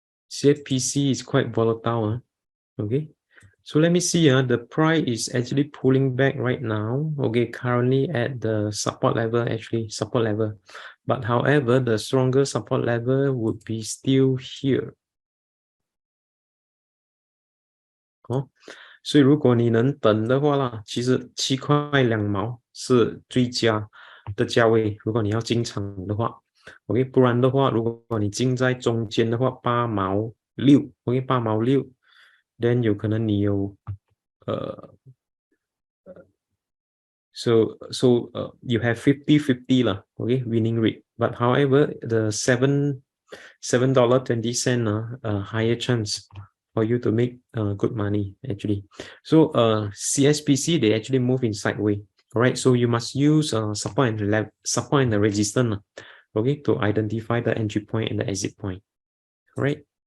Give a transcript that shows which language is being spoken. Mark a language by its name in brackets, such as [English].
[English] CFPC is quite volatile. Okay, so let me see. The price is actually pulling back right now. Okay, currently at the support level, support level. But however, the stronger support level would be still here. [Chinese] 所以如果你能等的话啦，其实7块2毛是最佳的价位。如果你要进场的话 ，OK， 不然的话，如果你进在中间的话，8毛6 ，OK， 8毛6 ， [English] then [Chinese] 有可能你有 [English] So you have 50-50 lah, okay, winning rate. But however, the $7.20 higher chance for you to make good money actually. So CSPC they actually move in sideways. All right, so you must use support and the resistance, okay, to identify the entry point and the exit point. All right.